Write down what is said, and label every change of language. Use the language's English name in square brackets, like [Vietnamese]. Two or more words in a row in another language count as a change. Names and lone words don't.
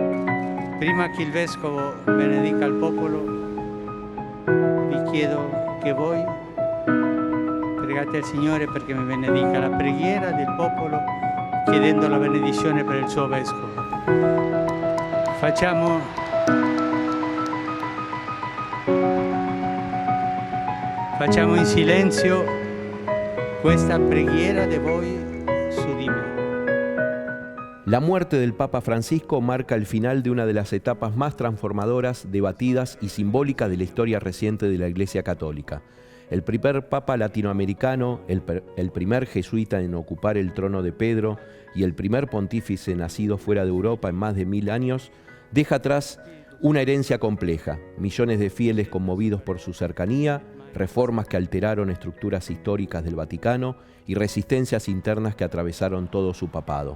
[Italian] Prima che il Vescovo benedica il popolo, vi chiedo che voi pregate al Signore perché mi benedica la preghiera del popolo, chiedendo la benedizione per il suo Vescovo. Facciamo in silenzio questa preghiera di voi su di me. [Spanish] La muerte del Papa Francisco marca el final de una de las etapas más transformadoras, debatidas y simbólicas de la historia reciente de la Iglesia Católica. El primer Papa latinoamericano, el primer jesuita en ocupar el trono de Pedro y el primer pontífice nacido fuera de Europa en más de 1000 años, deja atrás una herencia compleja, millones de fieles conmovidos por su cercanía, reformas que alteraron estructuras históricas del Vaticano y resistencias internas que atravesaron todo su papado.